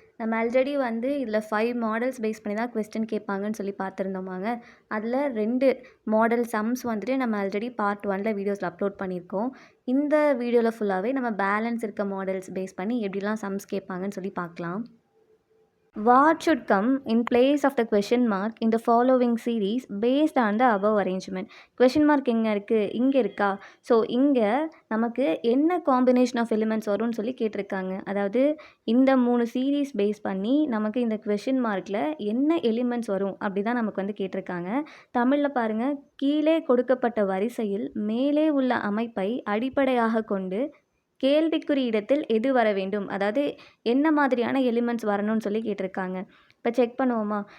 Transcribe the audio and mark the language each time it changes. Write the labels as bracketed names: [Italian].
[Tamil] நம்ம ஆல்ரெடி வந்து இதில் 5 மாடல்ஸ் பேஸ் பண்ணி தான் கொஸ்டின் கேட்பாங்கன்னு சொல்லி பார்த்துருந்தோமாங்க. அதில் 2 மாடல் சம்ஸ் வந்துட்டு நம்ம ஆல்ரெடி பார்ட் 1ல் வீடியோஸில் அப்லோட் பண்ணியிருக்கோம். இந்த வீடியோவில் ஃபுல்லாகவே நம்ம பேலன்ஸ் இருக்க மாடல்ஸ் பேஸ் பண்ணி எப்படிலாம் சம்ஸ் கேட்பாங்கன்னு சொல்லி பார்க்கலாம். [English] What should come in place of the question mark in the following series based on the above arrangement? [Tamil] Question mark எங்கே இருக்குது, இங்கே இருக்கா? ஸோ இங்கே நமக்கு என்ன காம்பினேஷன் ஆஃப் எலிமெண்ட்ஸ் வரும்னு சொல்லி கேட்டிருக்காங்க. அதாவது இந்த 3 சீரீஸ் பேஸ் பண்ணி நமக்கு இந்த கொஷின் மார்க்கில் என்ன எலிமெண்ட்ஸ் வரும் அப்படி தான் நமக்கு வந்து கேட்டிருக்காங்க. தமிழில் பாருங்கள், கீழே கொடுக்கப்பட்ட வரிசையில் மேலே உள்ள அமைப்பை அடிப்படையாக கொண்டு கேள்விக்குறி இடத்தில் எது வர வேண்டும், அதாவது என்ன மாதிரியான எலிமெண்ட்ஸ் வரணும்னு சொல்லி கேட்டிருக்காங்க. இப்போ செக் பண்ணுவோமா?